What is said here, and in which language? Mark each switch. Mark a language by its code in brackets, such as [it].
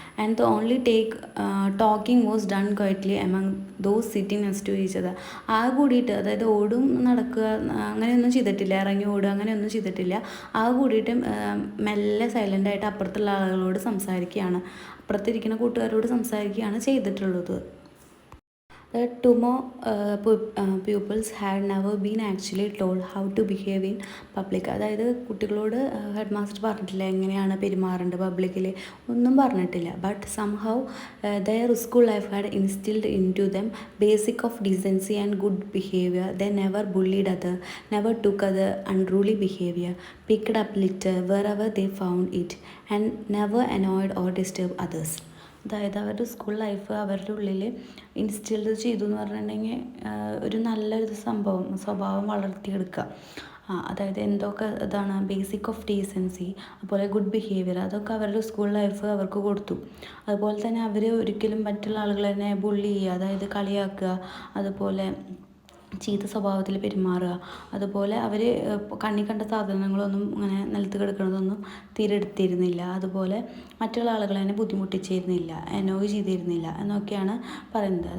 [en] And the only talking was done quietly among those sitting next to each other. [ml] കൂടിയിട്ട് അതായത് ഓടും നടക്കുക അങ്ങനെയൊന്നും ചെയ്തിട്ടില്ല, ഇറങ്ങി ഓടുക അങ്ങനെയൊന്നും ചെയ്തിട്ടില്ല. കൂടിയിട്ട് മെല്ലെ സൈലൻ്റായിട്ട് അപ്പുറത്തുള്ള ആളുകളോട് സംസാരിക്കുകയാണ്, അപ്പുറത്തിരിക്കുന്ന കൂട്ടുകാരോട് സംസാരിക്കുകയാണ് ചെയ്തിട്ടുള്ളത്. [en] The two more pupils had never been actually told how to behave in public. [ml] അതായത് കുട്ടികളോട് ഹെഡ് മാസ്റ്റർ പറഞ്ഞിട്ടില്ല എങ്ങനെയാണ് പെരുമാറേണ്ടത് പബ്ലിക്കിൽ, ഒന്നും പറഞ്ഞിട്ടില്ല. [en] But somehow their school life had instilled into them basic of decency and good behavior. They never bullied other, never took other unruly behavior, picked up litter wherever they found it, and never annoyed or disturbed others. [ml] അതായത് അവരുടെ school life അവരുടെ ഉള്ളിൽ instilled ചെയ്തു എന്ന് പറഞ്ഞിട്ടുണ്ടെങ്കിൽ ഒരു നല്ലൊരു സ്വഭാവം വളർത്തിയെടുക്കുക. അതായത് എന്തൊക്കെ ഇതാണ് ബേസിക് ഓഫ് ഡീസൻസി, അതുപോലെ ഗുഡ് ബിഹേവിയർ, അതൊക്കെ അവരുടെ സ്കൂൾ ലൈഫ് അവർക്ക് കൊടുത്തു. അതുപോലെ തന്നെ അവർ ഒരിക്കലും മറ്റുള്ള ആളുകളെ ബുള്ളി ചെയ്യുക, അതായത് കളിയാക്കുക, അതുപോലെ ചീത്ത സ്വഭാവത്തിൽ പെരുമാറുക, അതുപോലെ അവർ കണ്ണി കണ്ട സാധനങ്ങളൊന്നും അങ്ങനെ നിലത്ത് കിടക്കുന്നതൊന്നും തീരെ എടുത്തിരുന്നില്ല, അതുപോലെ മറ്റുള്ള ആളുകളെ തന്നെ ബുദ്ധിമുട്ടിച്ചിരുന്നില്ല, എനോയ് ചെയ്തിരുന്നില്ല എന്നൊക്കെയാണ് പറയുന്നത്.